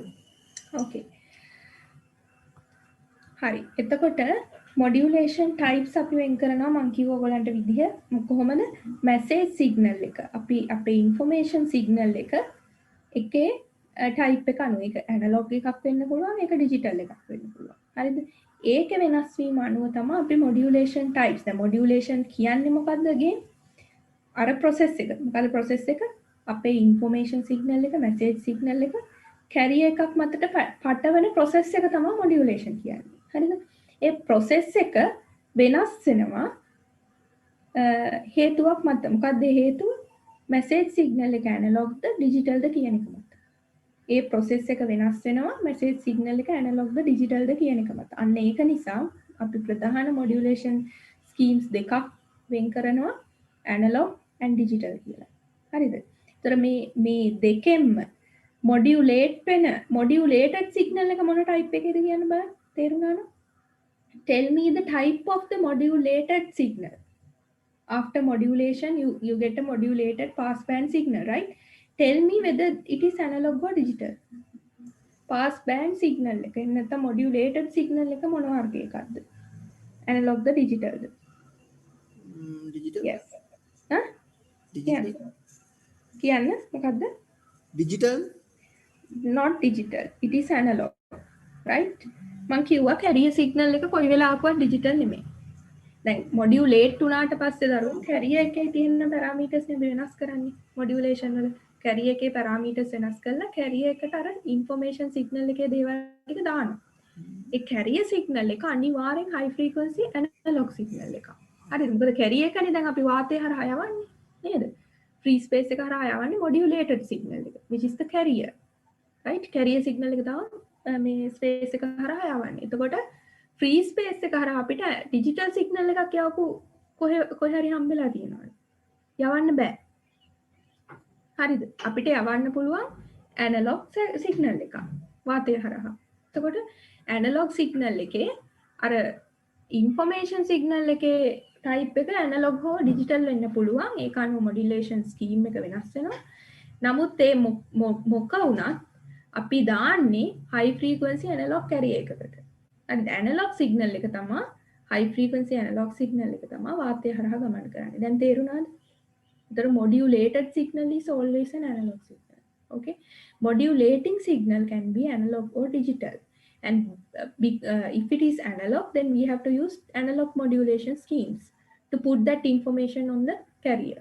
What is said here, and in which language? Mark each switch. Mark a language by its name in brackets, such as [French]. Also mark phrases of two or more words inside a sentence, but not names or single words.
[Sinhala] Okay. හරි. එතකොට [English] modulation types [Sinhala] අපි වෙන් කරනවා මම කිව්ව ඔයගලන්ට විදිහ කොහොමද [English] message signal [Sinhala] එක අපි අපේ [English] information signal [Sinhala] එකේ type එක අනුව ඒක analog එකක් වෙන්න පුළුවන් ඒක digital එකක් වෙන්න පුළුවන්. හරිද? ඒක වෙනස් වීම අනුව තමයි අපි [English] modulation types. [Sinhala] දැන් modulation කියන්නේ මොකද්ද again? අර process එක. මොකද process එක අපේ [English] information signal [Sinhala] එක, [English] message signal [Sinhala] එක carrier එකක් මතට පටවන process එක තමයි modulation කියන්නේ. හරිද? ඒ process එක වෙනස් වෙනවා හේතුවක් මත. මොකද්ද හේතුව? [English] message signal [Sinhala] එක analog ද digital ද කියන එක මත. ඒ process එක වෙනස් වෙනවා [English] message signal [Sinhala] එක analog ද digital ද කියන එක මත. අන්න ඒක නිසා අපි ප්‍රධාන [English] modulation schemes [Sinhala] දෙකක් වෙන් කරනවා [English] analog and digital [Sinhala] කියලා. හරිද? ඒතර මේ දෙකෙන්ම [English] modulated signal [Sinhala] එක මොන type එකේද කියන්න බලන්න. තේරුණාද? [English] Tell me the type of the modulated signal. After modulation, you get a modulated passband signal, right? Tell me whether it is analog or digital. Passband signal [Sinhala] එක නැත්නම් [English] modulated signal [Sinhala] එක මොන වර්ගයකක්ද? Analog ද digital ද? [English] Digital. Yes. Huh? Digital. [Sinhala] කියන්න මොකද්ද? [English] Digital. Not digital. It is analog. Right? [Sinhala] මං කිව්වා [English] carrier signal [Sinhala] එක කොයි වෙලාවකවත් digital නෙමෙයි. දැන් modulate උනාට පස්සේ දරුවෝ carrier එකේ තියෙන parameters නේ වෙනස් කරන්නේ modulation වල. carrier එකේ parameters වෙනස් කරලා carrier එකට අර [English] information signal [Sinhala] එකේ දේවල් ටික දානවා. ඒ [English] carrier signal [Sinhala] එක අනිවාර්යෙන් [English] high frequency analog signal [Sinhala] එකක්. හරිද? මොකද carrier එකනේ දැන් අපි වාතය හරහා යවන්නේ නේද? [English] free space [Sinhala] එක හරහා යවන්නේ [English] modulated signal [Sinhala] එක, [English] which is the carrier. right? carrier signal [Sinhala] එක තමයි මේ space එක හරහා යවන්නේ. එතකොට [English] free space [Sinhala] එක හරහා අපිට [English] digital signal [Sinhala] එකක් යවපු කොහේ හරි හම්බෙලා තියෙනවද? යවන්න බෑ. හරිද? අපිට යවන්න පුළුවන් [English] analog signal [Sinhala] එකක් වාතය හරහා. එතකොට [English] analog signal [Sinhala] එකේ අර [English] information signal [Sinhala] එකේ type එක analog හෝ digital වෙන්න පුළුවන්. ඒක අනුව [English] modulation scheme [Sinhala] එක වෙනස් වෙනවා. නමුත් ඒ මොක වුණත් අපි දාන්නේ [English] high frequency analog carrier [Sinhala] එකකට. හරිද? [English] analog signal [Sinhala] එක තමයි [English] high frequency analog signal [Sinhala] එක තමයි වාතය හරහා ගමන් කරන්නේ. දැන් තේරුණාද? [English] The modulated signal is always an analog signal. Okay, modulating signal can be analog or digital, and if it is analog, then we have to use analog modulation schemes to put that information on the carrier.